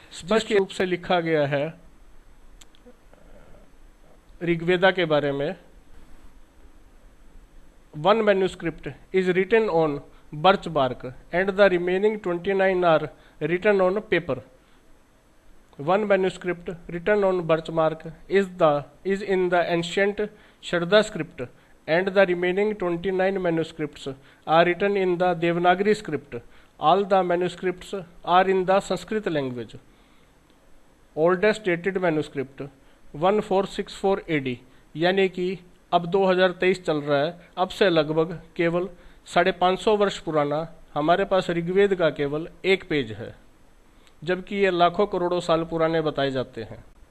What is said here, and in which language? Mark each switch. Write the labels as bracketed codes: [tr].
[hi] स्पष्ट रूप से लिखा गया है ऋग्वेदा के बारे में। [en] One manuscript is written on birch bark and the remaining 29 are written on paper. One manuscript written on birchmark is in the ancient Sharda script, and the remaining 29 manuscripts are written in the Devanagari script. All the manuscripts are in the Sanskrit language. Oldest dated manuscript 1464 AD, [hi] यानी कि अब 2023 चल रहा है, अब से लगभग केवल 550 वर्ष पुराना हमारे पास ऋग्वेद का केवल एक पेज है, जबकि ये लाखों करोड़ों साल पुराने बताए जाते हैं।